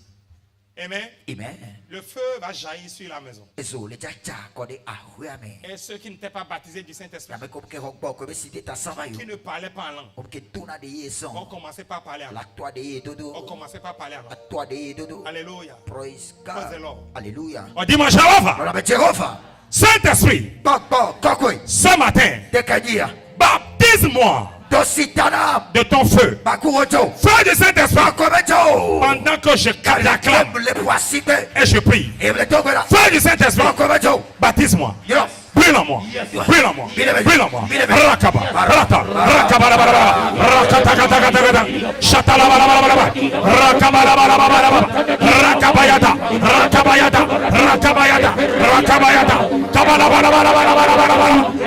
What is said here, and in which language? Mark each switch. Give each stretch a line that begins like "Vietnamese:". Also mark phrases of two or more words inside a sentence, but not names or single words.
French: Amen. Le feu va jaillir sur la maison. Et ceux qui n'étaient pas baptisés du Saint-Esprit, qui ne parlaient pas en langue, vont commencer par parler en langue. Vont commencer par parler en langue. Alléluia.
English: Praise the Lord.
French: Alléluia. On dit moi Jéhovah. Saint-Esprit. Ce matin, baptise-moi de ton feu. Feu du Saint-Esprit. Pendant que je l'acclame et je prie. Feu du Saint-Esprit. Baptise-moi. Brûle en moi. Brûle en moi. Brûle en moi. Rakaba. Rata. Rakaba. Rakata. Shatalaba. Rakaba. Rakabayata. Rakabayata. Rakabayata. Rakabayata. Kabalaba.